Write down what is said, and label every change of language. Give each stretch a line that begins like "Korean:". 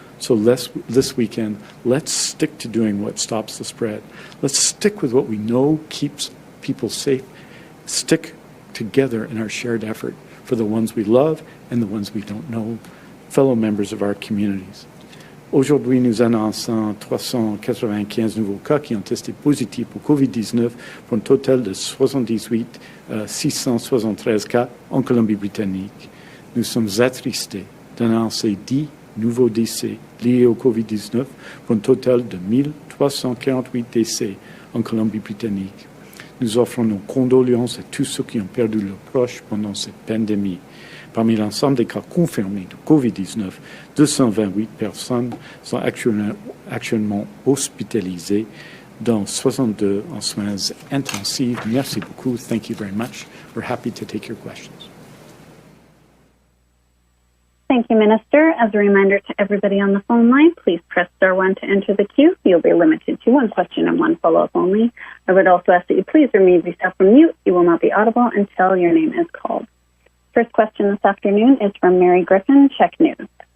English: So this weekend, let's stick to doing what stops the spread. Let's stick with what we know keeps people safe. Stick together in our shared effort for the ones we love and the ones we don't know, fellow members of our communities.
French: Aujourd'hui, nous annonçons 395 nouveaux cas qui ont testé positifs pour COVID-19 pour un total de 78 673 cas en Colombie-Britannique. Nous sommes attristés d'annoncer 10 nouveaux décès liés au COVID-19 pour un total de 1348 décès en Colombie-Britannique. Nous offrons nos condoléances à tous ceux qui ont perdu leurs proches pendant cette pandémie. Parmi l'ensemble des cas confirmés de COVID-19, 228 personnes sont actuellement hospitalisées, dont 62 en soins intensifs. Merci beaucoup.
English: Thank you very much. We're happy to take your questions. Thank you, Minister. As a reminder to everybody on the phone line, please press star 1 to enter the queue. You'll be limited to one question and one follow-up only. I would also ask that you please remove yourself from mute. You will not be audible until your name is called. First question this afternoon is from Mary Griffin, Check News.